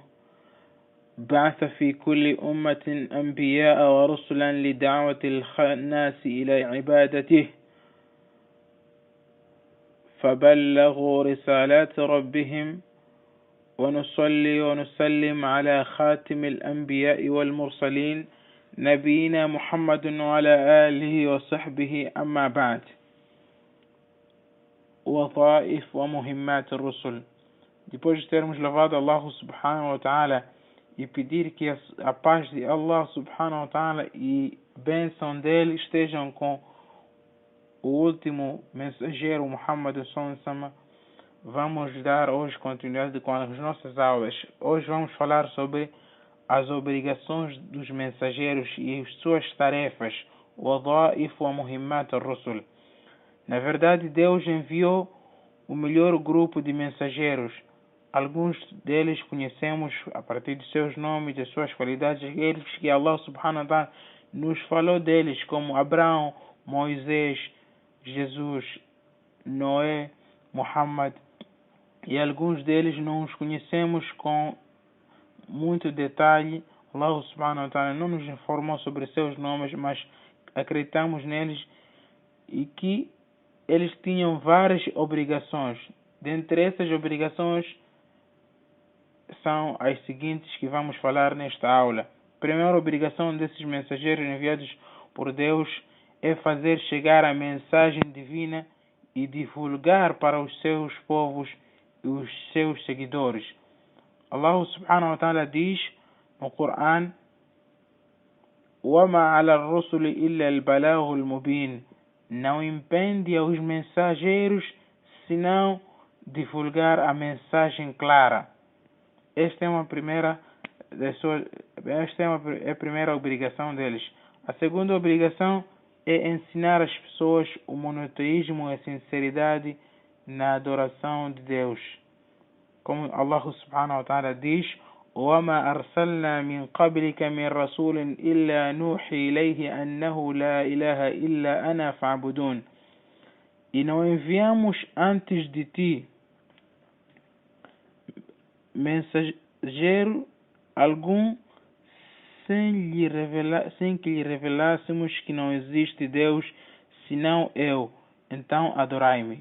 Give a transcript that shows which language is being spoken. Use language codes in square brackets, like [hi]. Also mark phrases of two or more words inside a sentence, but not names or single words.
[ar] بعث في كل أمة أنبياء ورسلا لدعوة الناس إلى عبادته، فبلغوا رسالات ربهم، ونصلي ونسلم على خاتم الأنبياء والمرسلين نبينا محمد وعلى آله وصحبه. أما بعد، وظائف ومهمات الرسل. [pt] Depois de termos louvado Allah [ar] سبحانه وتعالى [pt] e pedir que a paz de Allah [ar] سبحانه وتعالى [pt] e bênção dele estejam com o último mensageiro Muhammad [ar] صلى الله عليه وسلم, [pt] vamos dar hoje continuidade com as nossas aulas. Hoje vamos falar sobre as obrigações dos mensageiros e as suas tarefas, [ar] وظائف ومهمات الرسل. [pt] Na verdade, Deus enviou o melhor grupo de mensageiros. Alguns deles conhecemos a partir de seus nomes, de suas qualidades, eles que Allah [ar] سبحانه وتعالى [pt] nos falou deles, como Abraão, Moisés, Jesus, Noé, Muhammad, e alguns deles não os conhecemos com muito detalhe. Allah [ar] سبحانه وتعالى [pt] não nos informou sobre seus nomes, mas acreditamos neles e que eles tinham várias obrigações. Dentre essas obrigações são as seguintes que vamos falar nesta aula. A primeira obrigação desses mensageiros enviados por Deus é fazer chegar a mensagem divina e divulgar para os seus povos e os seus seguidores. [ar] Allah سبحانه وتعالى [pt] diz no Coran: [ar] وَمَا عَلَى الرُّسُلِ إِلَّا الْبَلَاغُ الْمُبِينُ. [pt] Não impede aos mensageiros senão divulgar a mensagem clara. Esta é a primeira obrigação deles. A segunda obrigação é ensinar as pessoas o monoteísmo e a sinceridade na adoração de Deus. [ar] Como Allah سبحانه وتعالى diz: وَمَا أَرْسَلْنَا مِنْ قَبْلِكَ مِنْ رَسُولٍ إِلَّا نُوحِي إِلَيْهِ أَنَّهُ لَا إِلَهَ إِلَّا أَنَا فَاعْبُدُونِ. [pt] E não enviamos antes de ti mensageiro algum sem que lhe revelássemos que não existe Deus senão eu, então adorai-me.